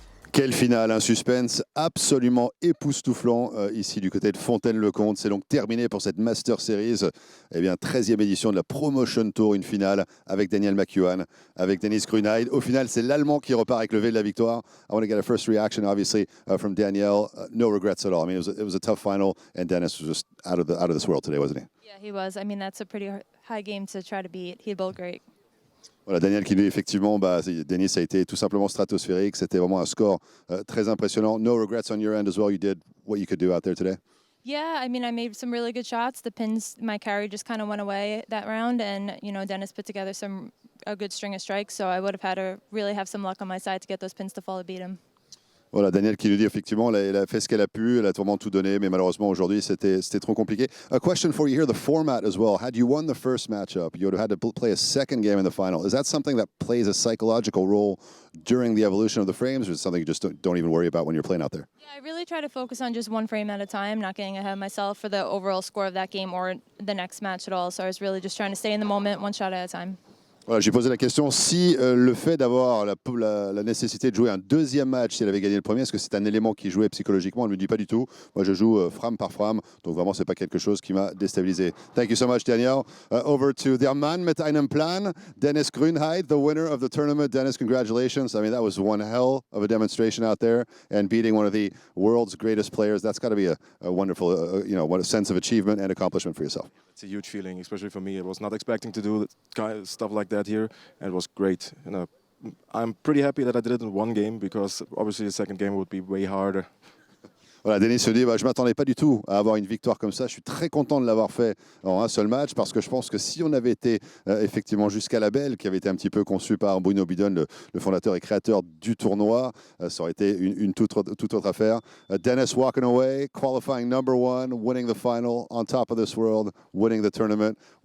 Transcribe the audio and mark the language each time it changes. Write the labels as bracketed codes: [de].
[fr] Quelle finale, un suspense absolument époustouflant ici du côté de Fontaine-le-Comte. C'est donc terminé pour cette Master Series. Eh bien, 13e édition de la Promotion Tour, une finale avec Daniel McEwan, avec Dennis Gruneyd. Au final, c'est l'Allemand qui repart avec le V de la victoire. [en] I want to get a first reaction, obviously, from Daniel. No regrets at all. I mean, it was a tough final, and Dennis was just out of this world today, wasn't he? Yeah, he was. I mean, that's a pretty high game to try to beat. He bowled great. [fr] Voilà, Daniel qui dit effectivement, Dennis a été tout simplement stratosphérique. C'était vraiment un score très impressionnant. [en] No regrets on your end as well. You did what you could do out there today. Yeah, I mean, I made some really good shots. The pins, my carry just kind of went away that round, and Dennis put together a good string of strikes. So I would have had to really have some luck on my side to get those pins to fall to beat him. [fr] Voilà, Daniel qui nous dit effectivement, elle a fait ce qu'elle a pu, elle a vraiment tout donné, mais malheureusement aujourd'hui c'était trop compliqué. [en] A question for you here, the format as well. Had you won the first matchup, you would have had to play a second game in the final. Is that something that plays a psychological role during the evolution of the frames, or is it something you just don't even worry about when you're playing out there? Yeah, I really try to focus on just one frame at a time, not getting ahead of myself for the overall score of that game or the next match at all. So I was really just trying to stay in the moment, one shot at a time. [fr] Voilà, j'ai posé la question si le fait d'avoir la nécessité de jouer un deuxième match, si elle avait gagné le premier, est-ce que c'est un élément qui jouait psychologiquement? Elle me dit pas du tout. Moi, je joue frame par frame, donc vraiment, c'est pas quelque chose qui m'a déstabilisé. [en] Thank you so much, Daniel. Over to [de] der Mann mit einem Plan, [en] Dennis Gruneyd, the winner of the tournament. Dennis, congratulations. I mean, that was one hell of a demonstration out there, and beating one of the world's greatest players. That's got to be a wonderful, what a sense of achievement and accomplishment for yourself. It's a huge feeling, especially for me. I was not expecting to do stuff like that here, and it was great. I'm pretty happy that I did it in one game because obviously the second game would be way harder. [fr] Voilà, Denis se dit, je ne m'attendais pas du tout à avoir une victoire comme ça. Je suis très content de l'avoir fait en un seul match parce que je pense que si on avait été effectivement jusqu'à la belle, qui avait été un petit peu conçu par Bruno Bidon, le fondateur et créateur du tournoi, ça aurait été une toute autre affaire. [en] Dennis walking away, qualifying #1, winning the final, on top of this world, winning the tournament.